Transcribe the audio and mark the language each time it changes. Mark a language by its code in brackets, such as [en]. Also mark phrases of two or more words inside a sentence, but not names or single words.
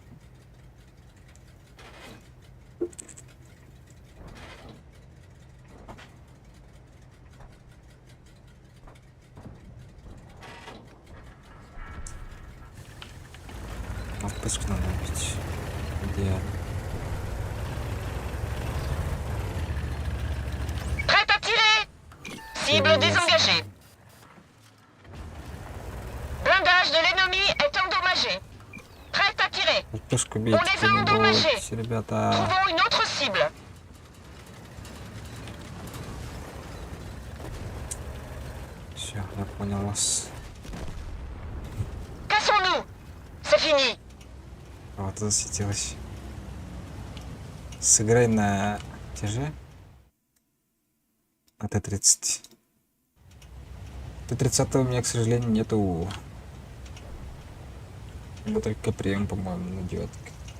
[ru] Пушку надо убить. Идеально. [fr] Prêt à tirer. Cible désengagée. Blindage de l'ennemi est endommagé. Prêt à tirer. [ru] Пушку бить. [fr] On les a endommagés. [ru] Ребята. [fr] Trouvons une autre cible. [ru] Все, я понял вас. [fr] Cassons-nous. C'est fini. [ru] Вот засветилось. Сыграй на тяже. На Т-30. Т-30 у меня, к сожалению, нету. У меня только прием, по-моему, на девятке.